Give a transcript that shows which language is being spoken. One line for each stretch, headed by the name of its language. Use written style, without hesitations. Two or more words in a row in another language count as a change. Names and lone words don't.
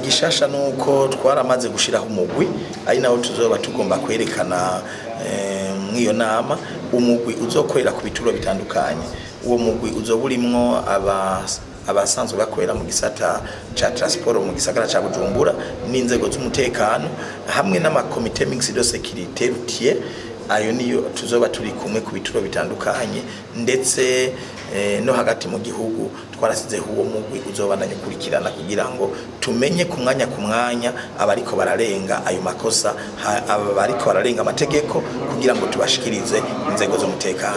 Rundi: Gishasha nuko twaramaze gushiraho umugwi ari nawo tuzoba tugomba kwerekana mw'iyo nama umugwi uzokorera ku bituro bitandukanye. Uwo mugwi uzoburimwo abasanzwe bakorera mu gisata ca transport mu gisagara ca Bujumbura n'inzego z'umutekano hamwe n'amakomite
French: mixed de sécurité routier.
Rundi: Ayo niyo tuzoba turi kumwe ku bituro bitandukanye ndetse no hagati mu gihugu twarasizeho uwo mugwi uzobandanya kurikirana kugira ngo tumenye ku mwanya abariko bararenga ayo makosa abariko bararenga amategeko kugira ngo tubashikirize inzego z'umutekano.